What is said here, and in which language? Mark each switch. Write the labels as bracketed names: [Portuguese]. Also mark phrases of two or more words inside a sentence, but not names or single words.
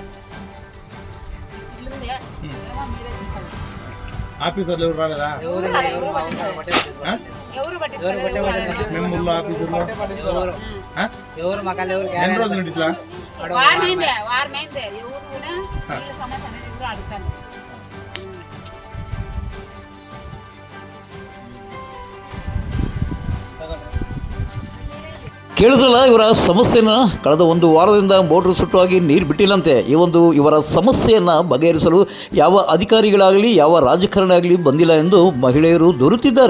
[Telugu] ఇట్లుంది ఏమో మీరే చూసుకోండి. ఆఫీసర్లు ఎవరు రాలేదా? మెంబర్లు ఆఫీసర్లు ఎవరు మకాలు ఎవరు? ఎన్ని రోజులు నుండి ఇట్లా? వారమైంది. ఎవరు కూడా నీళ్ళ సమస్య అనేది కూడా అడుగుతాను. [Kannada] ಕೇಳಿದ್ರಲ್ಲ, ಇವರ ಸಮಸ್ಯೆನ ಕಳೆದ ಒಂದು ವಾರದಿಂದ ಮೋಟ್ರ್ ಸುಟ್ಟುವಾಗಿ ನೀರು ಬಿಟ್ಟಿಲ್ಲಂತೆ. ಇವರ ಸಮಸ್ಯೆಯನ್ನು ಬಗೆಹರಿಸಲು ಯಾವ ಅಧಿಕಾರಿಗಳಾಗಲಿ ಯಾವ ರಾಜಕಾರಣಿ ಆಗಲಿ ಬಂದಿಲ್ಲ ಎಂದು ಮಹಿಳೆಯರು ದೂರುತ್ತಿದ್ದಾರೆ.